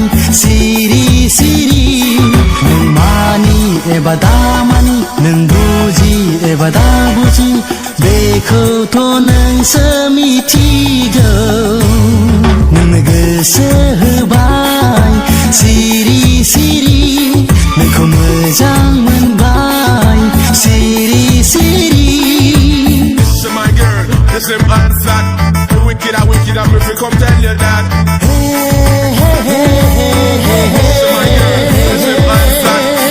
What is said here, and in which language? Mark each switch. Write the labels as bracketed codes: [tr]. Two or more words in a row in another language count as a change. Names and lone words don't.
[brx] सिरि सिरि नों मानि एबा दामानि नों बुजि एबा दा बुजि बेखौथ' नोंसो मिथिगौ नोंनो गोसो होबाय सिरि सिरि नोंखौ मोजां मोनबाय सिरि सिरि [jam] Listen my girl, listen man flat. The wicked are wicked and me fi come tell you that. Listen my girl, listen man flat.